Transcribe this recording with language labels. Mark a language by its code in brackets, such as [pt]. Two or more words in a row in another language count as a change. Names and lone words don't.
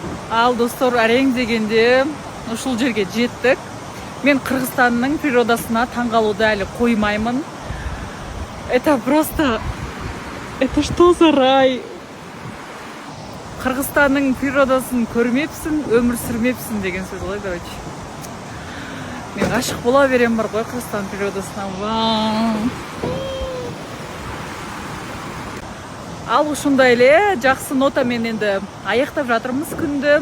[kk] Ал достор, Арген дегенде ушул жерге жеттік. Мен Кыргызстанның природасына таңғалуды әлі қоймаймын. [ru] Это просто... Это что за рай? [kk] Кыргызстанның природасын көрмепсің, өмір сүрмепсің деген сөз ғой, короче. Мен ғашық бола берем бар ғой Кыргызстан природасына. Ал [ky] ушундай эле [kk] жақсы нотамен енді аяқтап жатырмыз күнді.